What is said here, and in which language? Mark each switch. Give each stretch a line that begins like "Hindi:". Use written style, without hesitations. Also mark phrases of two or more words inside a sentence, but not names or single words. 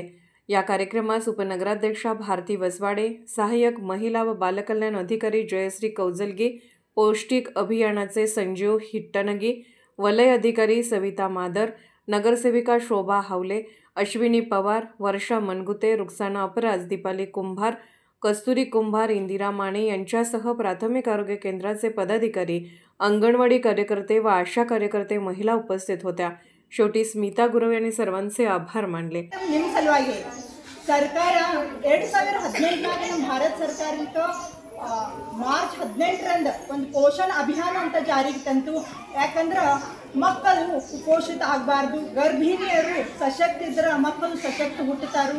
Marathi: या कार्यक्रमास उपनगराध्यक्षा भारती वसवाडे, सहाय्यक महिला व बालकल्याण अधिकारी जयश्री कौजलगी, पौष्टिक अभियानाचे संजीव हिट्टनगी, वलय अधिकारी सविता मादर, नगरसेविका शोभा हावले, अश्विनी पवार, वर्षा मनगुते, रुक्साना अपराज, दीपाली कुंभार, कस्तुरी कुंभार, इंदिरा माने यांच्यासह प्राथमिक आरोग्य केंद्राचे पदाधिकारी, अंगणवाडी कार्यकर्ते व आशा कार्यकर्ते महिला उपस्थित होत्या. शेवटी स्मिता गुरव यांनी सर्वांचे आभार मानले.
Kannada: ಸರ್ಕಾರ 2018 ಭಾರತ ಸರ್ಕಾರ ಮಾರ್ಚ್ 18ರಂದು ಒಂದು ಪೋಷಣ ಅಭಿಯಾನ ಅಂತ ಜಾರಿಗೆ ತಂತು. ಯಾಕಂದ್ರೆ ಮಕ್ಕಳು ಕುಪೋಷಿತ ಆಗಬಾರ್ದು, ಗರ್ಭಿಣಿಯರು ಸಶಕ್ತ ಇದ್ರೆ ಮಕ್ಕಳು ಸಶಕ್ತ ಹುಟ್ಟುತ್ತಾರೆ.